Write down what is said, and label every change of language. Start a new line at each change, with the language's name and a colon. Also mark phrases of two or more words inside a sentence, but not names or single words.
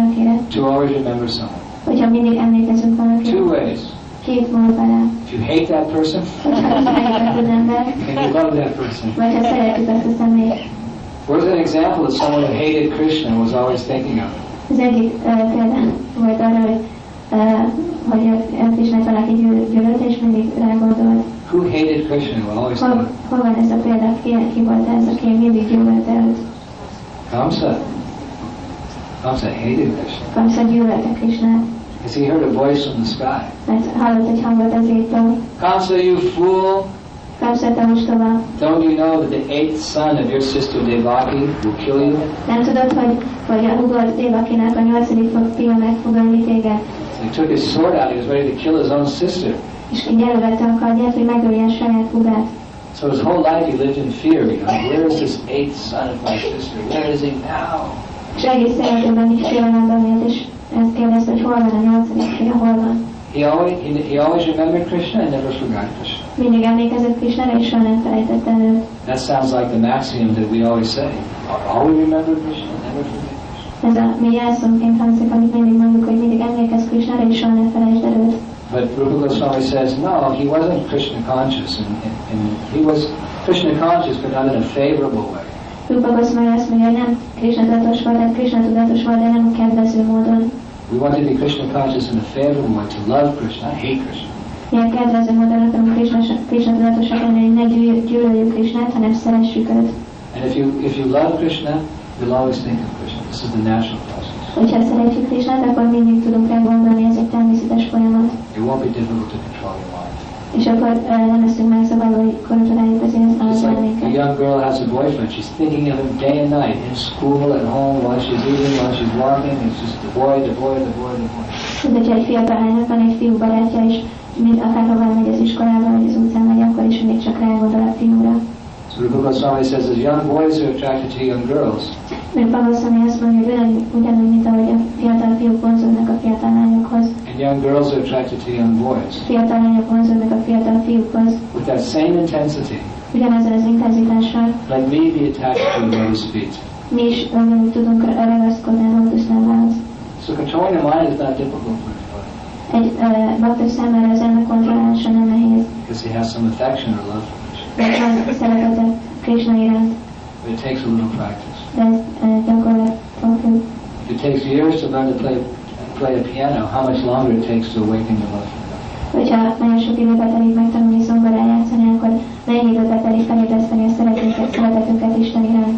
English: To always remember someone.
Hungarian: Hogyha Hogyha mindig emlékezünk valakit.
English: Two ways.
Hungarian: Két mód van rá.
English: If you hate that person, and you love that person.
Hungarian: Vagy ha szeretjük azt a személyt.
English: Where's an example of someone who hated Krishna and was always thinking of him?
Hungarian: Az egyik példa volt arra, hogy Krishnát valaki gyűlölt, és mindig rágondolt.
English: Who hated Krishna and always thought of him?
Hungarian: Hol van ez a példa? Ki volt ez, aki mindig gyűlölte őt?
English: Kamsa. Kamsa hated Krishna.
Hungarian: Kamsa gyűlölte Krishnát.
English: Because he heard a voice from the sky.
Hungarian: Mert hallott egy hangot az égtől.
English: Kamsa, you fool!
Hungarian: Kamsa, te ostoba!
English: Don't you know that the 8th son of your sister Devaki will kill you?
Hungarian: Nem tudod, hogy a hugod Devakinak a 8. fia meg fog ölni téged?
English: He took his sword out. He was ready to kill his own sister.
Hungarian: És így elővette a kardját, hogy megölje saját hugát.
English: So his whole life he lived in fear because where is this 8th son of my sister? Where is he now?
Hungarian: És egész életében így félelemben élt, és ezt kérdezte, hogy hol van a 8. fia, hol van.
English: He always remembered Krishna and never forgot Krishna.
Hungarian: Mindig emlékezett Krishnára, és soha nem felejtette őt.
English: That sounds like the maxim that we always say. Always remember Krishna, never forget Krishna.
Hungarian: Ez a mi jelszónként hangzik, amit mindig mondjuk, hogy mindig emlékezz Krishnára, és soha nem felejtsd el őt.
English: But Rupa Goswami says, no, he wasn't Krishna conscious, and he was Krishna conscious, but not in a favorable way.
Hungarian: Rupa Goswami azt mondja, hogy nem Krishna tudatos volt, tehát Krishna tudatos volt, de nem kedvező módon.
English: We want to be Krishna conscious in a favorable way, to love Krishna, not hate Krishna.
Hungarian: Ilyen kedvező módon akarunk Krishna tudatosak lenni, hogy ne gyűlöljük Krishnát, hanem szeressük őt.
English: And if you love Krishna, you'll always think of Krishna. This is the natural process.
Hungarian: Hogyha szeretjük Krishnát, akkor mindig tudunk rá gondolni, ez egy természetes folyamat.
English: It won't be difficult to control your mind.
Hungarian: És akkor nem leszünk megszabadulva, hogy kontrolláljuk az elménket.
English: A young girl has a boyfriend. She's thinking of him day and night, in school, at home, while she's eating, while she's walking. It's just the boy, the boy, the boy, the boy.
Hungarian: Mint hogyha egy fiatal lánynak van egy fiú barátja, és akárhova megy az iskolába, vagy az utcán megy, akkor is mindig csak rágondol a fiúra.
English: So Rupa Goswami says that young boys are attracted to young girls.
Hungarian: Rupa Goswami azt mondja, hogy ugyanúgy, mint ahogy a fiatal fiúk vonzódnak a fiatal lányokhoz.
English: And young girls are attracted to young boys.
Hungarian: Fiatal lányok vonzódnak a fiatal fiúkhoz.
English: With that same intensity.
Hungarian: Ugyanazon az intenzitással.
English: Let me be attached to the lotus feet.
Hungarian: Mi is tudunk ragaszkodni a lótuszlábához.
English: So controlling the mind is not difficult for anybody.
Hungarian: Egy bakta számára az ennek kontrollálása nem nehéz.
English: Because he has some affection or love for Krishna.
Hungarian: De van szeretete Krishna iránt.
English: But it takes a little practice.
Hungarian: De ez gyakorlat függ.
English: It takes years to learn to play a piano. How much longer it takes to awaken the love for God.
Hungarian: Hogyha nagyon sok időbe telik megtanulni zongorán játszani, akkor nagyon időbe telik felébreszteni a szeretetünket Isten iránt.